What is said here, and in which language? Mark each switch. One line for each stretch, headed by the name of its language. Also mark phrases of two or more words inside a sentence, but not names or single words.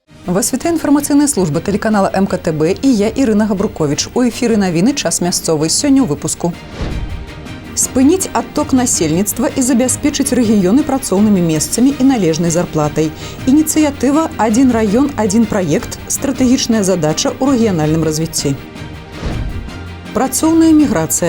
Ukrainian: Вас вітає інфармаційна служба телеканала МКТБ і я, Ірина Габрукович. У ефірі новини «Час мясцовий».
Belarusian: Сёння ў выпуску. Спыніць адток насельніцтва і забяспечыць рэгіёны працоўнымі месцамі і належнай зарплатай. Ініцыятыва «Один раён, один праект» – стратэгічная задача ў рэгіянальным развіцці. Працоўная міграцыя.